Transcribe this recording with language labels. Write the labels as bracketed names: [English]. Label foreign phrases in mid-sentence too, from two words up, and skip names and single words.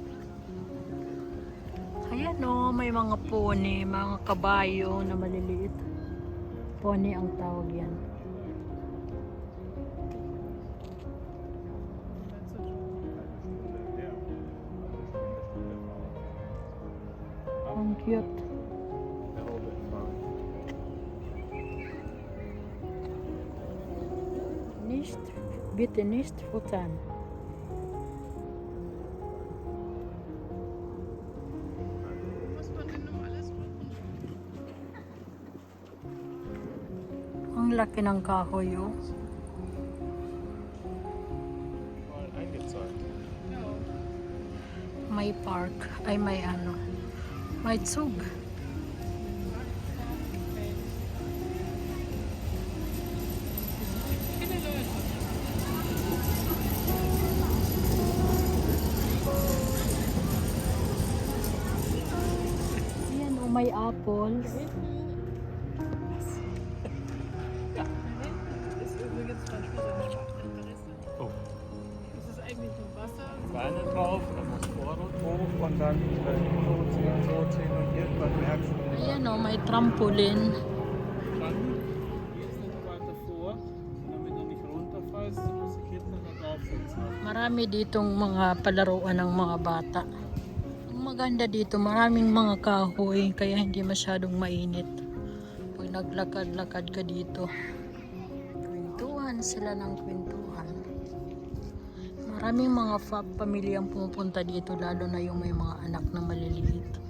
[Filipino] Ayan may mga pony, mga kabayo na maliliit. Pony ang tawag yan. Ang cute. [German] Nicht, bitte nicht futtern. [Filipino] Ang laki ng kahoy, oh. May park, ay may may Zug. Ayan, may apples. [German] Beine drauf, dann muss Vorderrad hoch und dann so ziehen und irgendwann merkst du, [Filipino] Ayan may trampoline. [German] dann gehst du nicht weiter vor, und damit du nicht runterfällst, musst du hinten noch draufsetzen. [Filipino] Marami ditong mga palaruan ng mga bata. Ang maganda dito, maraming mga kahoy kaya hindi masyadong mainit. Pag naglakad-lakad ka dito, kwentuhan sila ng kwentuhan. Maraming mga pamilyang pumupunta dito, lalo na yung may mga anak na maliliit.